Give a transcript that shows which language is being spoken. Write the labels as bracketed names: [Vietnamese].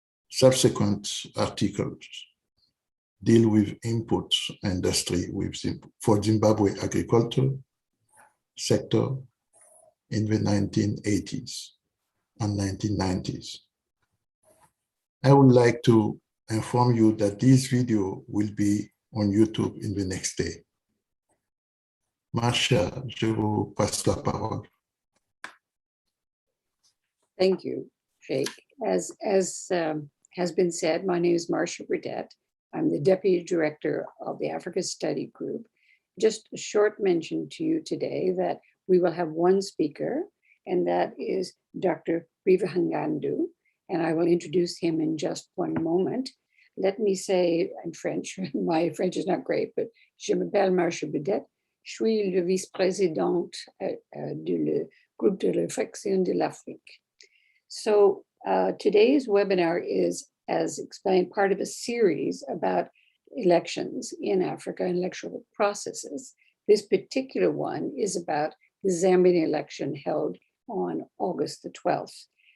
[English] Subsequent articles deal with input industry for Zimbabwe agriculture sector in the 1980s and 1990s. I would like to inform you that this video will be on YouTube in the next day. [French] Marsha, je vous passe la parole. [English] Thank you, Sheikh. As has been said, my name is Marsha Burdett. I'm the Deputy Director of the Africa Study Group. Just a short mention to you today that we will have one speaker, and that is Dr. Hakainde, and I will introduce him in just one moment. Let me say in French, my French is not great, but [French] je m'appelle Marsha Burdett. Je suis le vice-présidente du groupe de réflexion de l'Afrique. [English] So today's webinar is, as explained, part of a series about elections in Africa and electoral processes. This particular one is about the Zambian election held on August the 12th.